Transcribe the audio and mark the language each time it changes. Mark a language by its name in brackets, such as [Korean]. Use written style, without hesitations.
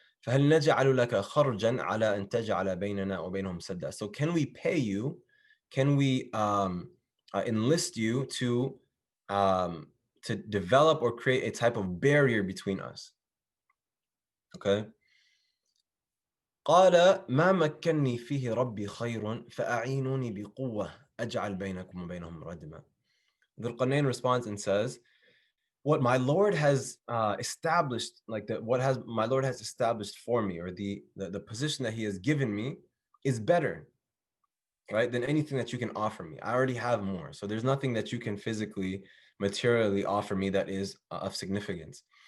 [Arabic] فهل نجعل لك خرجا على أن تجعل بيننا وبينهم سدا. [English] So can we pay you? Can we enlist you to develop or create a type of barrier between us? Okay. [Arabic] قال ما مكنني فيه ربي خير فأعينوني بقوة أجعل بينكم وبينهم ردما. [English] Dhul Qarnayn responds and says, what my Lord has established, my Lord has established for me, or the position that He has given me, is better, right, than anything that you can offer me. I already have more, so there's nothing that you can physically, materially offer me that is of significance.